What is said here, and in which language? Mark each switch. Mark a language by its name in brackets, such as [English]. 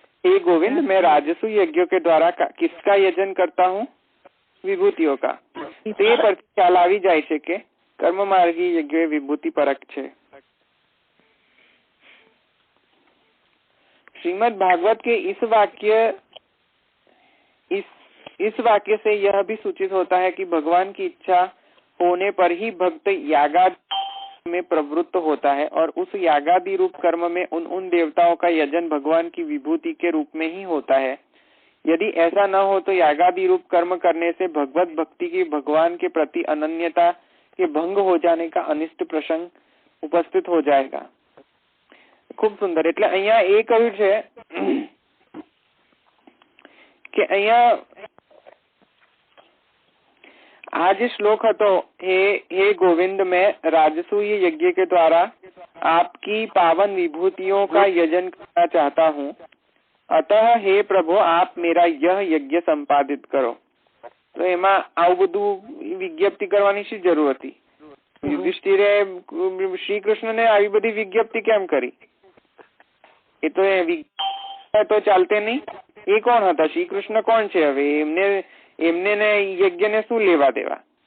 [Hindi] हे गोविंद, मैं राजसु यज्ञों के द्वारा किसका यजन करता हूँ? विभूतियों का. [Gujarati] તે પરથી ખ્યાલ આવી જાય છે કે કર્મ માર્ગી યજ્ઞ વિભૂતિ પરક છે. [Hindi] श्रीमद् भागवत के इस वाक्य से यह भी सूचित होता है कि भगवान की इच्छा होने पर ही भक्त यागादि में प्रवृत्त होता है और उस यागादि रूप कर्म में उन देवताओं का यजन भगवान की विभूति के रूप में ही होता है. यदि ऐसा न हो तो यागादि रूप कर्म करने से भगवत भक्ति की भगवान के प्रति अनन्यता के भंग हो जाने का अनिष्ट प्रसंग उपस्थित हो जाएगा. खूब सुंदर. [Gujarati] એટલે અહીંયા એ કહ્યું છે કે અહીંયા આ જે શ્લોક હતો, [Hindi] हे गोविंद, मैं राजसूय यज्ञ के द्वारा आपकी पावन विभूतियों का यजन करना चाहता हूँ, अतः हे प्रभु आप मेरा यह यज्ञ संपादित करो. [Gujarati] तो એમાં આવું બધું વિજ્ઞપ્તિ કરવાની શી જરૂર હતી? યુધિષ્ઠિરે શ્રી કૃષ્ણને આવી બધી વિજ્ઞપ્તિ કેમ કરી? એ તો ચાલતે નહીં. એ કોણ હતા? શ્રી કૃષ્ણ કોણ છે? હવે એમને ને યજ્ઞને શું લેવા દેવા?